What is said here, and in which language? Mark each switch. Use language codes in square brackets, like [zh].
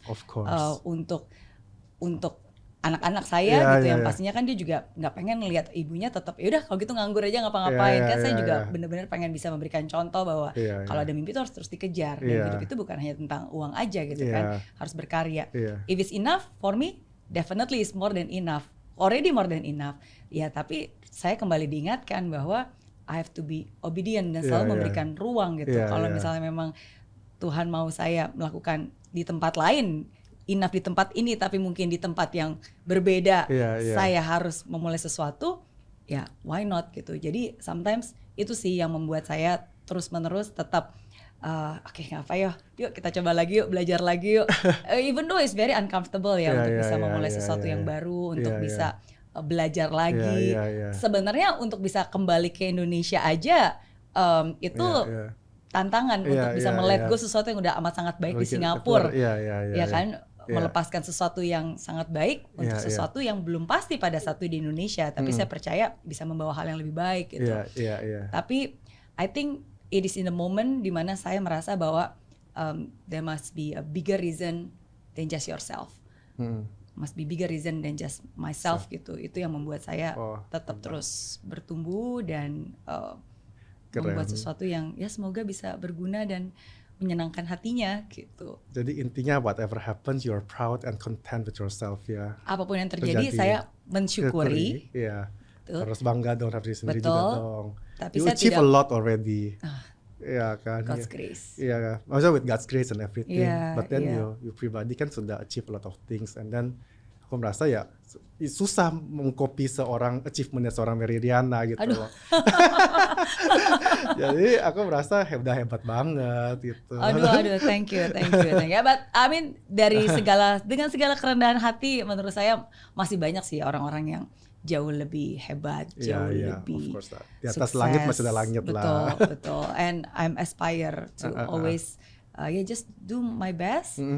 [en] Of course. [id] Untuk anak-anak saya yang pastinya kan dia juga nggak pengen ngelihat ibunya tetap yaudah kalau gitu nganggur aja ngapa-ngapain. Kan saya juga benar-benar pengen bisa memberikan contoh bahwa kalau ada mimpi itu harus terus dikejar, dan hidup itu bukan hanya tentang uang aja gitu kan, harus berkarya. [en] If it's enough for me, definitely it's more than enough, already more than enough. [id] Ya tapi saya kembali diingatkan bahwa [en] I have to be obedient [id] dan selalu memberikan ruang gitu. Kalau misalnya memang Tuhan mau saya melakukan di tempat lain, enough di tempat ini, tapi mungkin di tempat yang berbeda, saya harus memulai sesuatu, ya [en] why not [id] gitu. Jadi sometimes itu sih yang membuat saya terus-menerus tetap oke, nggak apa yuk kita coba lagi yuk, belajar lagi yuk. [en] Even though it's very uncomfortable [id] untuk bisa memulai sesuatu yang baru, untuk bisa belajar lagi. Sebenarnya untuk bisa kembali ke Indonesia aja itu tantangan untuk bisa [en] let go [id] sesuatu yang udah amat sangat baik di Singapura. Ya kan, melepaskan sesuatu yang sangat baik untuk sesuatu yang belum pasti pada satu di Indonesia, tapi saya percaya bisa membawa hal yang lebih baik gitu. [en] Tapi I think it is in the moment [id] di mana saya merasa bahwa [en] there must be a bigger reason than just yourself. Must be bigger reason than just myself gitu. [id] Itu yang membuat saya tetap terus bertumbuh dan membuat sesuatu yang ya semoga bisa berguna dan menyenangkan hatinya gitu. Jadi intinya [en] whatever happens you're proud and content with yourself ya. [id] Apapun yang terjadi saya mensyukuri. Harus bangga dong diri sendiri juga dong. Tapi saya [en] achieve a lot already. Ya kan. God's grace. [id] Iya, maksudnya [en] with God's grace and everything. But then you [id] pribadi kan sudah [en] achieve a lot of things, and then [id] aku merasa ya susah mengcopy seorang achievementnya seorang Mary Riana gitu loh. Jadi aku merasa udah hebat banget gitu. [en] Aduh, thank you. But I mean [id] dengan segala kerendahan hati, menurut saya masih banyak sih orang-orang yang jauh lebih hebat, jauh lebih di atas sukses. Langit masih ada langit lah. Betul. [en] And I'm aspire to always just do my best.